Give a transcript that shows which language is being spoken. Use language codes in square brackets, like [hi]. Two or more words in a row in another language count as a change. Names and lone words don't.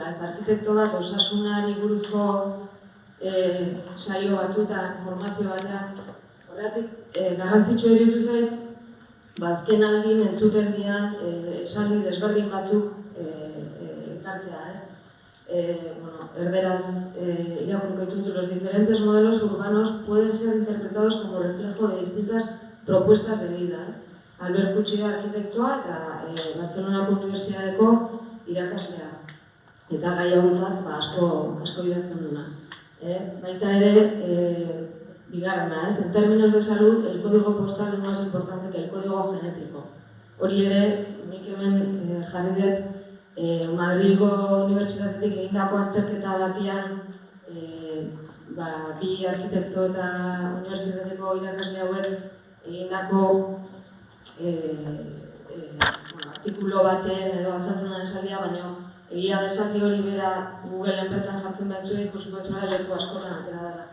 [eu] Ez arkitekto bat osasunari buruzko saio batzutan, formazio batean, horregatik garrantzitsua iruditu zait, azken aldin entzuten dian esaldi desberdin batzuk ekartzea, ez? Erderaz irakurriko ditut, [es] los diferentes modelos urbanos pueden ser interpretados como reflejo de distintas propuestas de vida. [eu] Albert Fuchsia arkitektoa eta Bartzelonako Unibertsitateko irakaslea. Eta gai hauetaz asko idazten duna. Baita ere, bigarrena, [es] en términos de salud, el código postal es más importante que el código genético. [eu] Hori ere, nik hemen jarri dut Madrilgo Unibertsitatetik egindako azterketa batian bi arkitekto eta unibertsitateko irakasle hauek egindako artikulo baten edo azaltzen den esaldia, baina egia desaldi hori bera Googleen bertan jartzen behar ikusiko ez mara leku askotan atera dela.